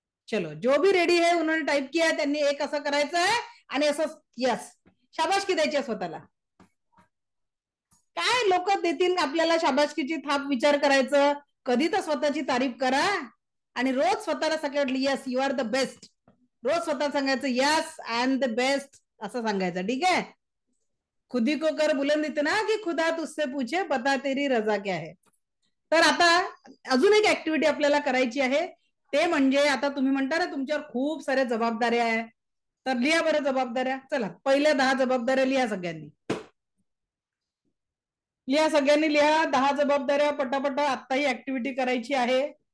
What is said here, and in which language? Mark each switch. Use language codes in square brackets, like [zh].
[hi] चलो, जो भी रेडी है उन्होंने टाइप किया, [mr] त्यांनी एक असं करायचं आहे आणि असं यस, शाबासकी द्यायची स्वतःला. काय लोक देतील आपल्याला शाबासकीची थाप? विचार करायचं, कधी तर स्वतःची तारीफ करा आणि रोज स्वतःला सगळं [en] Yes you are the best. [mr] रोज स्वतः सांगायचं [en] yes I am the best [mr] असं सांगायचं. ठीक आहे? [hi] खुदी को कर बुलंद इतना की खुदा तुझसे पूछे बता तेरी रजा क्या है. [mr] तर आता अजून एक ऍक्टिव्हिटी आपल्याला करायची आहे, ते म्हणजे आता तुम्ही म्हणता ना तुमच्यावर खूप साऱ्या जबाबदाऱ्या आहे, तर लिहा बरं जबाबदाऱ्या. चला, पहिल्या 10 जबाबदाऱ्या लिहा सगळ्यांनी. लिहा, सगळ्यांनी लिहा 10 जबाबदाऱ्या पटापटा. आता ही ऍक्टिव्हिटी करायची आहे.